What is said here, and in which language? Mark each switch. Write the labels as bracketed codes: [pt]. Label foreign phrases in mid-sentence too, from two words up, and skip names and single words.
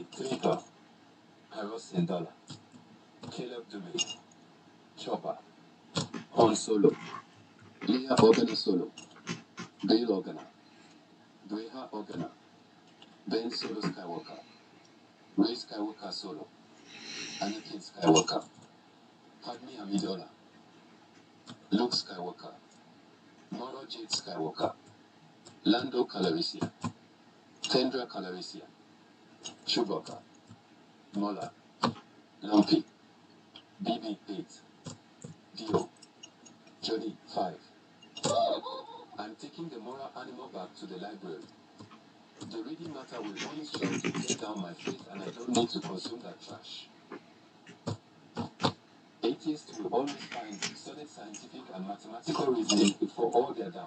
[en] Trigger, Haros Indala, Caleb Dume, Chopper, Han Solo, Leia Organa Solo, Bail Organa, Breha Organa, Ben Solo Skywalker, Rey Skywalker Solo, Anakin Skywalker, Padme Amidala, Luke Skywalker, Moro Jade Skywalker, Lando Calrissian, Tendra Calrissian, Chewbacca, Mola, Lumpy, BB-8, Dio, Johnny 5. I'm taking the moral animal back to the library. The reading matter will only serve to tear down my faith, and I don't need to consume that trash. Atheists will always find solid scientific and mathematical reasoning before all their doubt.